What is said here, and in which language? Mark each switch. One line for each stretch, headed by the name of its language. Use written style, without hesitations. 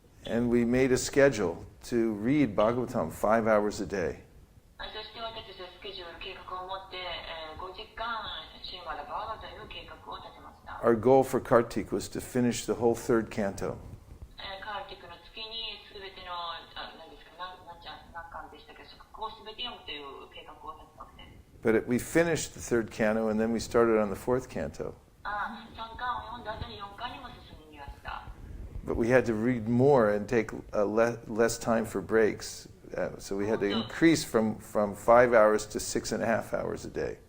English: And we made a schedule to read Bhagavatam 5 hours a day.
Japanese: そして私たちはスケジュール、計画を持って、5時間、シーマラバーガという計画を立てました。
English: Our goal for Kartik was to finish the whole third canto.
Japanese: カーティックの月にすべての、何巻でしたけど、そこをすべて読むという計画を立てたわけです。
English: But we finished the third canto and then we started on the fourth canto.
Japanese: 3巻を読んだ後に4巻にも進みました。
English: but we had to read more and take less time for breaks. So we had to increase from 5 hours to 6.5 hours a day.